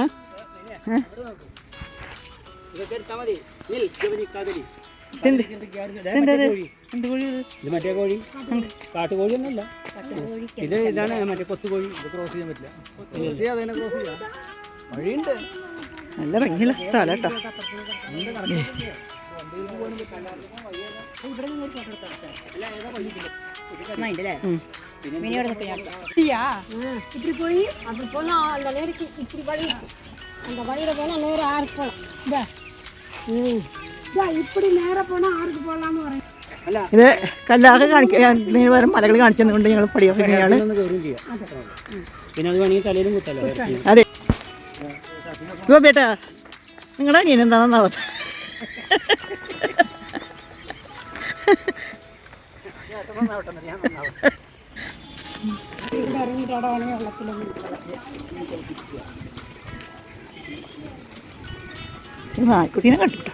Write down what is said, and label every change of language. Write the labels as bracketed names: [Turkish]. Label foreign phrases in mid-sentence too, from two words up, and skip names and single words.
[Malayalam] മറ്റേ കോഴി കാട്ടുകോഴി ഒന്നുമല്ല. ഇതാണ് മറ്റേ കൊത്തുകോഴി. ഇത് ക്രോസ് ചെയ്യാൻ പറ്റില്ല. അതിനെ ക്രോസ് ചെയ്യാം. വഴിയുണ്ട്. നല്ല ഭംഗിയുള്ള സ്ഥലം കേട്ടോ. [Tamil] இப்படி போய் அப்படி போனா அந்த நேருக்கு இப்படி வழி அந்த வழியில போனா நேரம் ஆறுக்கு போகலாம். இப்படி நேரம் போனா ஆறுக்கு போகலான்னு வரேன். [Malayalam] ഇത് കല്ലാറ് കാണിക്കാൻ വേറെ മലകൾ കാണിച്ചു തന്നുകൊണ്ട് ഞങ്ങൾ പഠിക്കുകയാണ്. പിന്നെ അത് വേണമെങ്കിൽ തലയിലും കുത്തല്ലോ. അതെ ബേട്ടാ, നിങ്ങളുടെ അനിയൻ എന്താ നന്നാവാത്ത? നായ്ക്കുട്ടീനെ കണ്ടിട്ടോ.